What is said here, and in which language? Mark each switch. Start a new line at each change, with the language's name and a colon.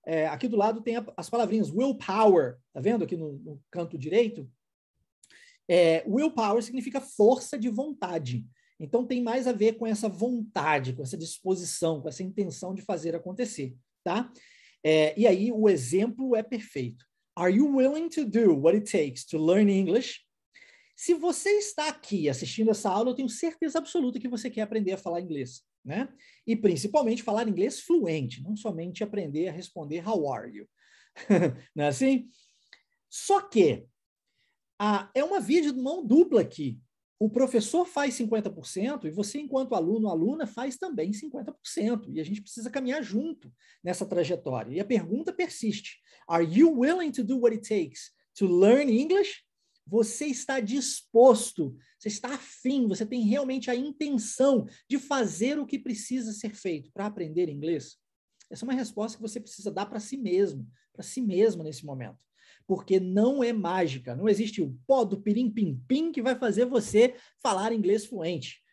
Portuguese: aqui do lado tem as palavrinhas willpower, tá vendo aqui no canto direito? Willpower significa força de vontade. Então, tem mais a ver com essa vontade, com essa disposição, com essa intenção de fazer acontecer, tá? E aí, o exemplo é perfeito.
English: Are you willing to do what it takes to learn English?
Portuguese: Se você está aqui assistindo essa aula, eu tenho certeza absoluta que você quer aprender a falar inglês, né? E principalmente falar inglês fluente, não somente aprender a responder
English: how are you.
Portuguese: Não é assim? Só que é uma via de mão dupla aqui. O professor faz 50% e você, enquanto aluno ou aluna, faz também 50%. E a gente precisa caminhar junto nessa trajetória. E a pergunta persiste.
English: Are you willing to do what it takes to learn English?
Portuguese: Você está disposto, você está afim, você tem realmente a intenção de fazer o que precisa ser feito para aprender inglês? Essa é uma resposta que você precisa dar para si mesmo nesse momento. Porque não é mágica, não existe o pó do pirim-pim-pim que vai fazer você falar inglês fluente.